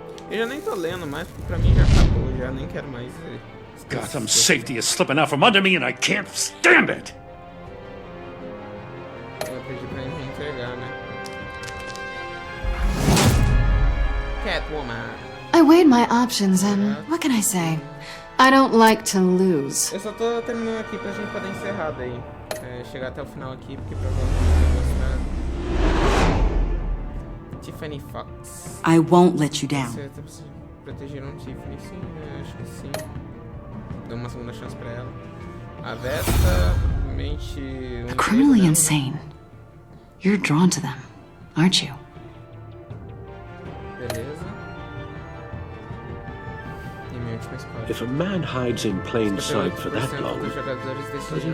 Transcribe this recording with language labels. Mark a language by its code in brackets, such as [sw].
[pt] Eu já nem tô lendo mais, porque pra mim já acabou, já nem quero mais. [en] Gotham's safety is slipping out from under me and I can't stand it! [pt] Eu pedi pra ele reentregar, né? [en] Catwoman. I weighed my options and what can I say? I don't like to lose. [pt] Eu só tô terminando aqui pra gente poder encerrar daí. Chegar até o final aqui, porque provavelmente vai mostrar Tiffany Fox. [en] I won't let you down. [pt] Protegeram Tiffany, sim, acho que sim. Deu uma segunda chance pra ela. A Vesta, provavelmente... [en] They're criminally insane. You're drawn to them, aren't you? [pt] Beleza. E minha última escolha. [en] If a man hides in plain sight for that long, [pt] dos jogadores [en] does he [pt] decidem